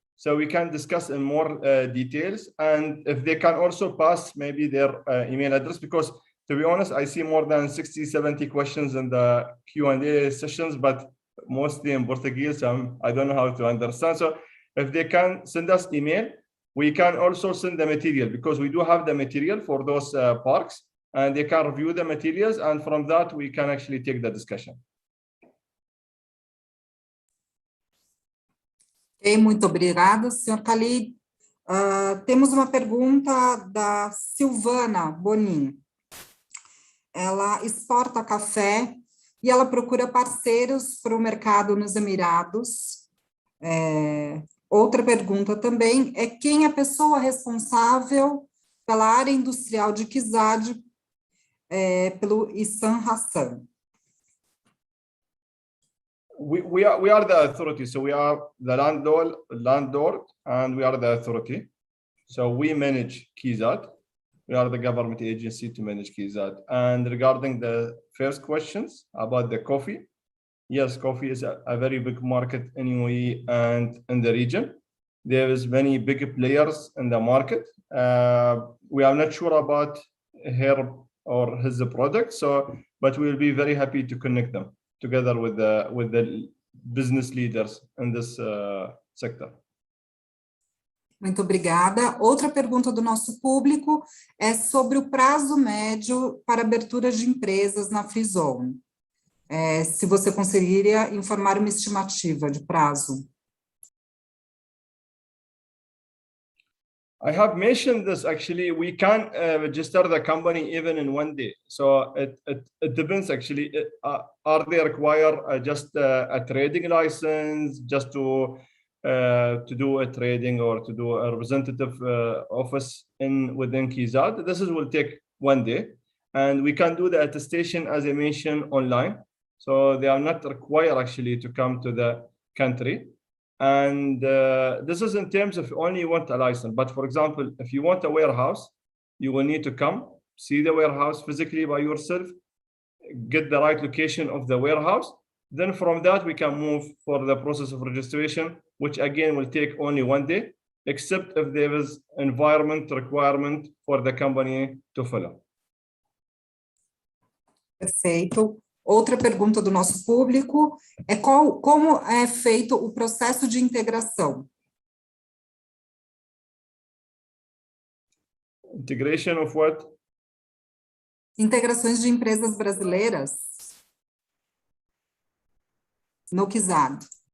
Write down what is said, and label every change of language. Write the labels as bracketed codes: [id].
[en] So we can discuss in more details, and if they can also pass maybe their email address, because to be honest, I see more than 60, 70 questions in the Q&A sessions, but mostly in Portuguese, I don't know how to understand. So if they can send us email, we can also send the material, because we do have the material for those parks, and they can review the materials, and from that we can actually take the discussion. [pt] Ok, muito obrigada, senhor Khalid. Temos uma pergunta da Silvana Bonin. Ela exporta café e ela procura parceiros para o mercado nos Emirados. Outra pergunta também é quem é a pessoa responsável pela área industrial de Kizad, pelo Issam Hassan. [en] We are the authority, so we are the landlord, and we are the authority. So we manage Kizad. We are the government agency to manage Kizad. And regarding the first questions about the coffee, yes, coffee is a very big market in UAE and in the region. There is many big players in the market. We are not sure about her or his product, but we'll be very happy to connect them together with the business leaders in this sector. [pt] Muito obrigada. Outra pergunta do nosso público é sobre o prazo médio para abertura de empresas na Free Zone. Se você conseguiria informar uma estimativa de prazo. [en] I have mentioned this actually. We can register the company even in 1 day. So it depends actually. Are they require just a trading license just to do a trading or to do a representative office within Kizad? This will take 1 day, and we can do the attestation as I mentioned online. So they are not required actually to come to the country. And this is in terms of only you want a license. But for example, if you want a warehouse, you will need to come, see the warehouse physically by yourself, get the right location of the warehouse. Then from that, we can move for the process of registration, which again will take only 1 day, except if there is environment requirement for the company to follow. [pt] Perfeito. Outra pergunta do nosso público é como é feito o processo de integração? [en] Integration of what? [pt] Integrações de empresas brasileiras no Kizad.